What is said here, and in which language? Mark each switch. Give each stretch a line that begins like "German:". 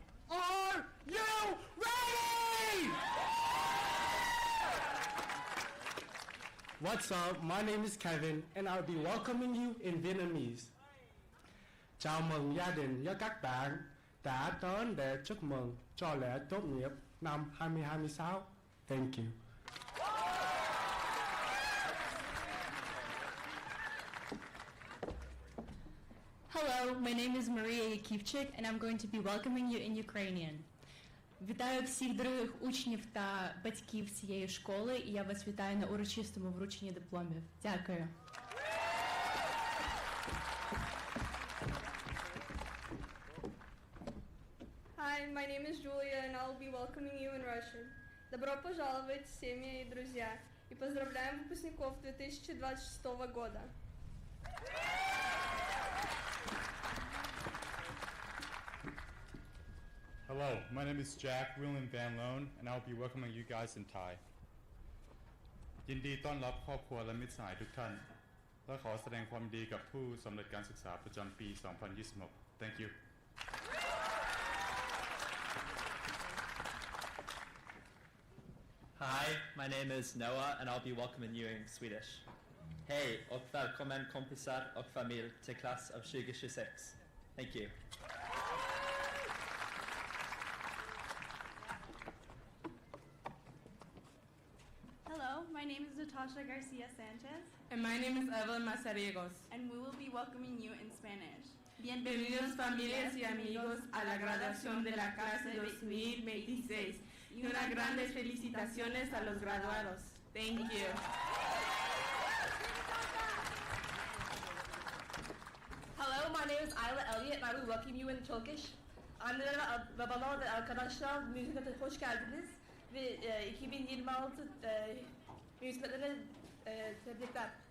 English: Are you ready? What's up? My name is Kevin, and I'll be welcoming you in Vietnamese.
Vietnamese: Chào mừng gia đình và các bạn đã đến để chúc mừng cho lễ tốt nghiệp năm 2026.
English: Thank you. Hello, my name is Maria Yakivchik, and I'm going to be welcoming you in Ukrainian.
Ukrainian: Вітаю всіх дорогих учнів та батьків цієї школи, і я вас вітаю на урочистому врученні дипломів. Дякую.
English: Hi, my name is Julia, and I'll be welcoming you in Russian.
Russian: Добро пожаловать, семьи и друзья, и поздравляем выпускников 2026 года.
English: Hello, my name is Jack William Van Loan, and I'll be welcoming you guys in Thai.
Thai: ยินดีต้อนรับครอบครัวและมิตรสหายทุกท่าน และขอแสดงความดีกับผู้สำเร็จการศึกษาประจำปี 2026.
English: Thank you. Hi, my name is Noah, and I'll be welcoming you in Swedish.
Swedish: Hej och välkommen kompisar och familj till klass av 2026.
English: Thank you. Hello, my name is Natasha Garcia Sanchez. And my name is Evelyn Mazariegos. And we will be welcoming you in Spanish.
Spanish: Bienvenidos familias y amigos a la graduación de la clase 2026 y unas grandes felicitaciones a los graduados.
English: Thank you. Hello, my name is Ayla Elliot and I will welcome you in Turkish.
Turkish: Anneler ve babalar ve arkadaşlar müzikete hoş geldiniz ve 2026 müziklerine tebrikler.